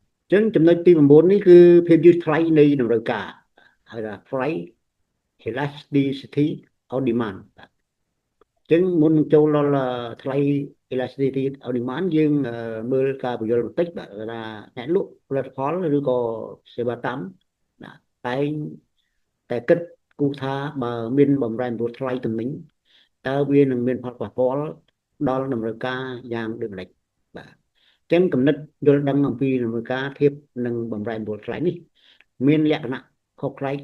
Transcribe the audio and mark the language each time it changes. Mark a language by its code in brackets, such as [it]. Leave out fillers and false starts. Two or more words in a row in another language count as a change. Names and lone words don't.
[km] ចឹងចំណុចទី9នេះគឺភាពយឺតថ្លៃនៃតម្រូវការហើយថា [en] price elasticity on demand [km] បាទចឹងមុននឹងចូលដល់ថ្លៃ [en] elasticity on demand [km] យើងមើលការបញ្យល់បន្តិចបាទថាអ្នកលក់ផលិតផល ឬក៏សេវាកម្មណាតែងតែគិតគូរថាបើមានបំរែបំរួលថ្លៃទំនិញតើវានឹងមានផលប៉ះពាល់ដល់តម្រូវការយ៉ាង ដូចម្តេចបាទចឹងគំនិតយល់ដឹងអំពីតម្រូវការធៀបនឹងបំរែបំរួលថ្លៃនេះមានលក្ខណៈខុសប្លែក